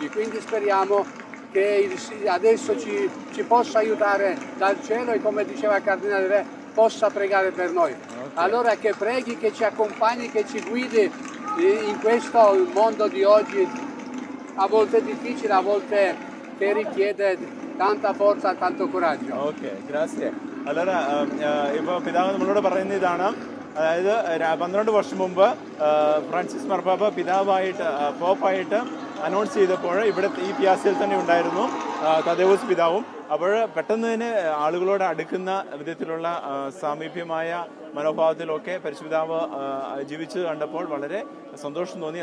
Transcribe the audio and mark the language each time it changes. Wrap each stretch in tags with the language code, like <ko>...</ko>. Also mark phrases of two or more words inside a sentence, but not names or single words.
<it>Quindi speriamo che adesso ci possa aiutare dal cielo e, come diceva il Cardinale Re, possa pregare per noi. Allora che preghi, che ci accompagni, che ci guidi in questo mondo di oggi, a volte difficile, a volte che richiede tanta forza, tanto coraggio. Ok, grazie. Allora,</it> <ml>ഇപ്പോൾ പിതാവ് നമ്മളോട് പറയുന്ന ഇതാണ്, അതായത് 12 വർഷം മുമ്പ് ഫ്രാൻസിസ് മാർപ്പാപ്പ പിതാവായിട്ട് പോപ്പായിട്ട് അനൗൺസ് ചെയ്തപ്പോൾ ഇവിടെ ഈ പിയാസയിൽ തന്നെ ഉണ്ടായിരുന്നു തദേവൂസ് പിതാവും. അപ്പോൾ പെട്ടെന്ന് തന്നെ ആളുകളോട് അടുക്കുന്ന വിധത്തിലുള്ള സാമീപ്യമായ മനോഭാവത്തിലൊക്കെ പരിശുദ്ധാവ് ജീവിച്ചു കണ്ടപ്പോൾ വളരെ സന്തോഷം തോന്നി.</ml>